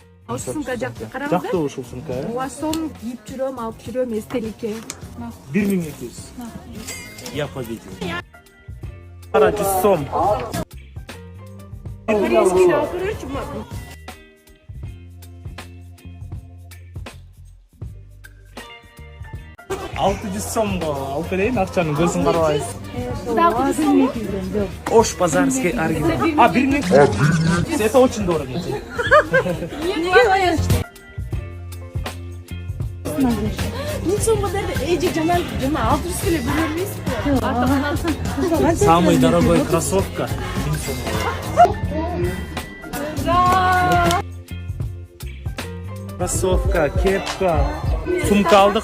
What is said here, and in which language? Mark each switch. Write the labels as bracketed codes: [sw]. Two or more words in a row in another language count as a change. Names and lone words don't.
[ky] Ушул сумка жакты. Жакты Караңыздар. ушул сумка. Ооба, сом кийип жүрөм, алып жүрөм эстеликке. 1200. [ru] Я победил. [ky] Кара 100 сом. Корейский алып берчү. 600 сомго алып берейин акчаны, көзүң карабай. Дагы сом. [ru] Ош базарский оригинал. А, 1200. Это очень дорого. [ky] Мин сомго деп эже жана 600 эле бере бербейсизби? [ru] Самый дорогой кроссовка 1000 сом. [ky] Кроссовка, кепка, сумка алдык.